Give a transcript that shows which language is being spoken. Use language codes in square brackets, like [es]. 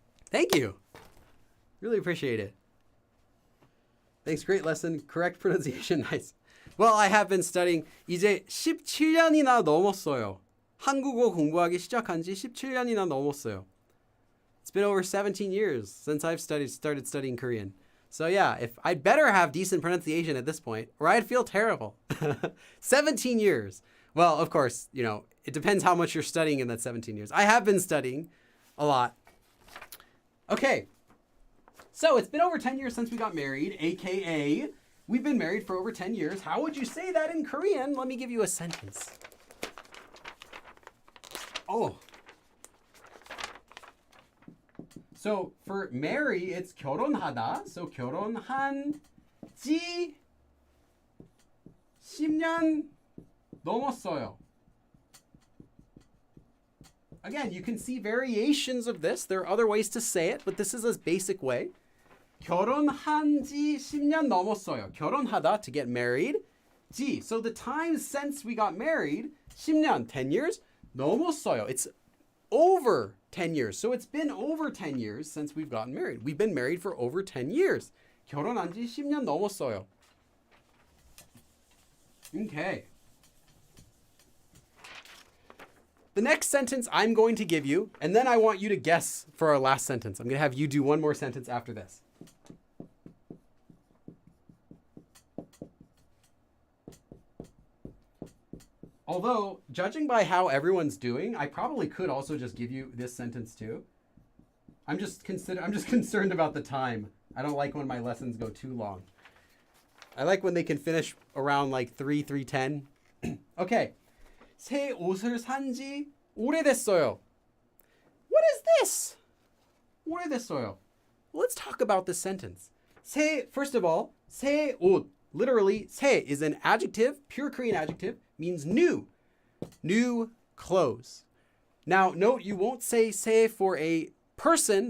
[en] Thank you. Really appreciate it. Thanks. Great lesson. Correct pronunciation. Nice. Well, I have been studying. [ko] 이제 17년이나 넘었어요. 한국어 공부하기 시작한 지 17년이나 넘었어요. [en] It's been over 17 years since I've started studying Korean. So yeah, if I'd better have decent pronunciation at this point, or I'd feel terrible. 17 years. Well, of course, you know, it depends how much you're studying in that 17 years. I have been studying a lot. Okay. So it's been over 10 years since we got married, aka we've been married for over 10 years. How would you say that in Korean? Let me give you a sentence. Oh. So for marry, it's 결혼하다. [ko] So 결혼한 지 10년 넘었어요. [en] Again, you can see variations of this. There are other ways to say it, but this is a basic way. [ko] 결혼한 지 10년 넘었어요. [en] 결혼하다, to get married. 지, so the time since we got married, 10년, 10 years. 넘었어요. It's over 10 years. So it's been over 10 years since we've gotten married. We've been married for over 10 years. [ko] 결혼한 지 10년 넘었어요. [en] Okay. The next sentence I'm going to give you, and then I want you to guess for our last sentence. I'm going to have you do one more sentence after this. Although, judging by how everyone's doing, I probably could also just give you this sentence too. I'm just concerned about the time. I don't like when my lessons go too long. I like when they can finish around like 3:10. Okay. [ko] 새 옷을 산 지 오래됐어요. [en] What is this? 오래됐어요. Let's talk about this sentence. First of all, 새 옷. Literally, 새 is an adjective, pure Korean adjective, means new. New clothes. Now, note, you won't say 새 for a person.